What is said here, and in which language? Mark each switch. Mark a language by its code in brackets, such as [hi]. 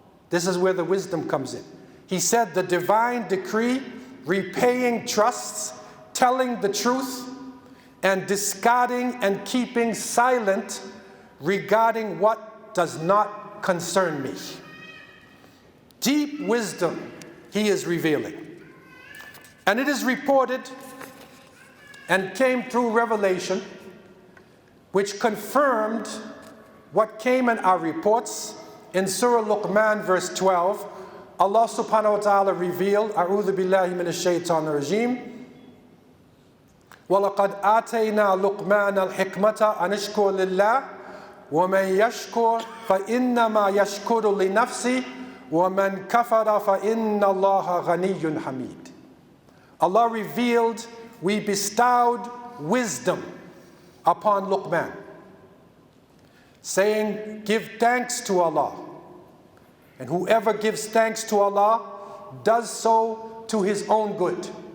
[en] This is where the wisdom comes in. He said, the divine decree, repaying trusts, telling the truth, and discarding and keeping silent regarding what does not concern me. Deep wisdom he is revealing. And it is reported and came through revelation, which confirmed what came in our reports. In Surah Luqman, verse 12, Allah subhanahu wa ta'ala revealed, [ar] A'udhu billahi minash shaitanir rajim, وَلَقَدْ آتَيْنَا لُقْمَانَ الْحِكْمَةَ أَنِ اشْكُرْ لِلَّهِ وَمَنْ يَشْكُرْ فَإِنَّمَا يَشْكُرُ لِنَفْسِهِ وَمَنْ كَفَرَ فَإِنَّ اللَّهَ غَنِيٌّ حَمِيدٌ. [en] Allah revealed, we bestowed wisdom upon Luqman, saying, give thanks to Allah. And whoever gives thanks to Allah does so to his own good.